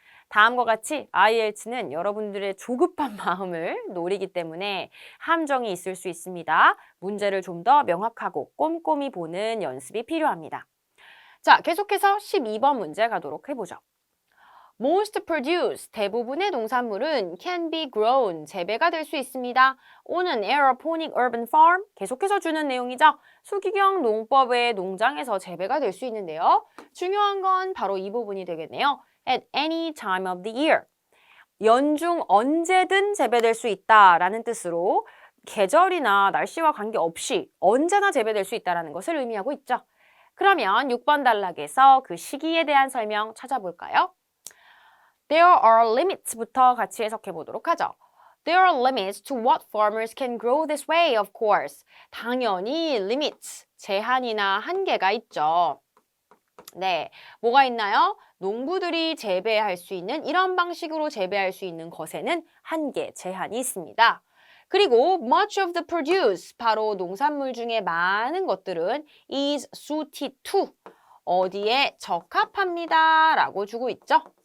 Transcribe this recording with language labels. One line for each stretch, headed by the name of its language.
Korean: 다음과 같이 IELTS는 여러분들의 조급한 마음을 노리기 때문에 함정이 있을 수 있습니다. 문제를 좀 더 명확하고 꼼꼼히 보는 연습이 필요합니다. 자, 계속해서 12번 문제 가도록 해보죠.
English: Most produce,
Korean: 대부분의 농산물은
English: can be grown,
Korean: 재배가 될 수 있습니다.
English: on an aeroponic urban farm,
Korean: 계속해서 주는 내용이죠. 수기경 농법의 농장에서 재배가 될 수 있는데요. 중요한 건 바로 이 부분이 되겠네요.
English: At any time of the year.
Korean: 연중 언제든 재배될 수 있다라는 뜻으로 계절이나 날씨와 관계없이 언제나 재배될 수 있다는 것을 의미하고 있죠. 그러면 6번 단락에서 그 시기에 대한 설명 찾아볼까요?
English: There are limits
Korean: 부터 같이 해석해 보도록 하죠.
English: There are limits to what farmers can grow this way, of course.
Korean: 당연히 limits, 제한이나 한계가 있죠. 네, 뭐가 있나요? 농부들이 재배할 수 있는 이런 방식으로 재배할 수 있는 것에는 한계, 제한이 있습니다. 그리고
English: much of the produce,
Korean: 바로 농산물 중에 많은 것들은
English: is suited to,
Korean: 어디에 적합합니다 라고 주고 있죠.